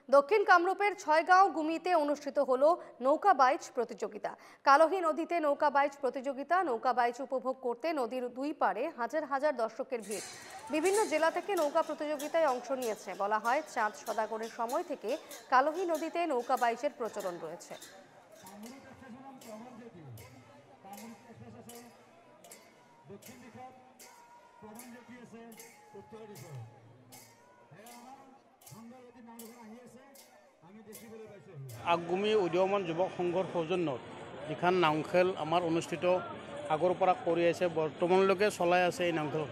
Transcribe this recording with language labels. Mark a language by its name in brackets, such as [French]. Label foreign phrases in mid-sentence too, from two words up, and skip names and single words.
[Bangla] দক্ষিণ কামরূপের ছয়গাঁও গুমিতে অনুষ্ঠিত হলো নৌকা বাইচ প্রতিযোগিতা। কালহী নদীতে নৌকা বাইচ প্রতিযোগিতা। নৌকা বাইচ উপভোগ করতে নদীর দুই পাড়ে হাজার হাজার দর্শকের ভিড়। বিভিন্ন জেলা থেকে নৌকা প্রতিযোগিতায় অংশ নিয়েছে। বলা হয়, চাঁদ সদাগরের সময় থেকে কালহী নদীতে নৌকা বাইচের প্রচলন রয়েছে। [Assamese] আগগুমি উদীয়মান যুৱক সংঘৰ সৌজন্যত যিখন নাওখেল আমাৰ অনুষ্ঠিত আগৰ পৰা কৰি আছে, বৰ্তমানলৈকে চলাই আছে এই নাওখেলখন।